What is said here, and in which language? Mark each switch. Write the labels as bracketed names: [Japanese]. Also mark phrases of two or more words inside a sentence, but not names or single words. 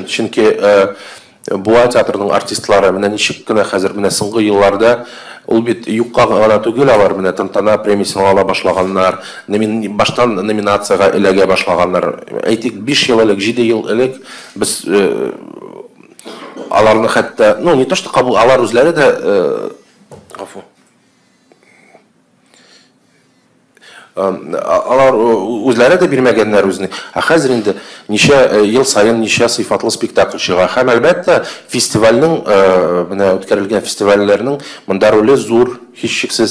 [Tatar] Чөнки буа театрның артистлары менә ничек кенә хәзер менә соңгы елларда ул бит юкка гына түгел, алар менә тантана премиясын ала башлаганнар, баштан номинацияга эләгә башлаганнар. Әйтик, 5 ел элек, 7 ел элек без аларны хәтта, [Russian] ну не то что [Tatar] кабул, алар үзләре дә алар үзләре дә бирмәгәннәр үзенә. Хәзер инде ничә ел сайын ничә сыйфатлы спектакль чыга. Һәм әлбәттә фестивальнең менә үткәрелгән фестивальләрнең монда роле зур, һичшиксез.